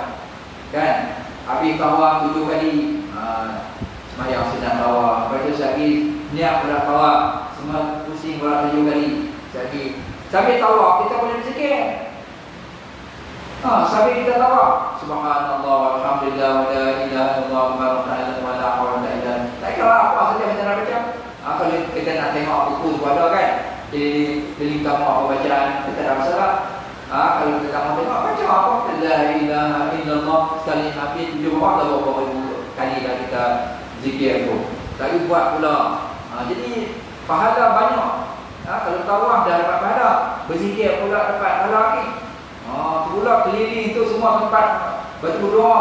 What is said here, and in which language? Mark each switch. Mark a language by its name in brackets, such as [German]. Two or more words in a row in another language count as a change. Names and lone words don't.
[Malay] Kan? Habis tawaf 7 kali. Sembahyang sunat tawaf. Lepas tu lagi niat berat tawaf. Semua pusing berat 7 kali. Sambil tawaf kita boleh berzikir. Sambil kita tawaf, [Arabic] سبحان الله والحمد لله ولا إله إلا الله ولا حول ولا إله. [Malay] Tak kira apa saja kita nak baca. Kalau kita nak tengok buku tu ada kan, di link kamu apa bacaan, kita tak masalah. Kalau kita tak mau tengok baca apa, [Arabic] لا إله إلا الله [Malay] sekali habis 7 dah berapa ribu kali dah kita zikir tu. Lagi buat pula. Jadi pahala banyak. Kalau tawaf dah dapat pahala, berzikir pula dapat pahala lagi. Pula keliling tu semua tempat batu doa.